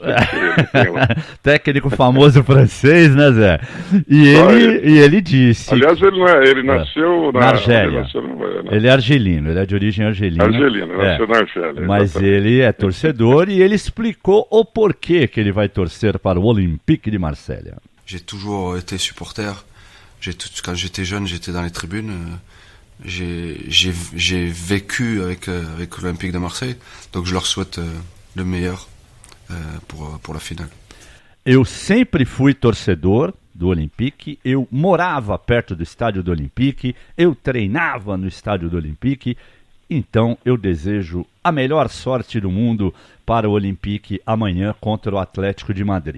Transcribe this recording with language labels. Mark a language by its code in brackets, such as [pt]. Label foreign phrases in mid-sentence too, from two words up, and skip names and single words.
[pt] técnico famoso francês, né, Zé? E ele disse... Aliás, ele nasceu na Argélia. Ele é argelino, ele é de origem argelina. Nasceu na Argélia. Mas ele é torcedor e ele explicou o porquê que ele vai torcer para o Olympique de Marselha. [fr] J'ai toujours été supporter. Quand j'étais jeune, j'étais dans les tribunes. J'ai vécu avec l'Olympique de Marseille, donc je leur souhaite le meilleur pour la finale. [pt] Eu sempre fui torcedor do Olympique, eu morava perto do estádio do Olympique, eu treinava no estádio do Olympique, então eu desejo a melhor sorte do mundo para o Olympique amanhã contra o Atlético de Madrid.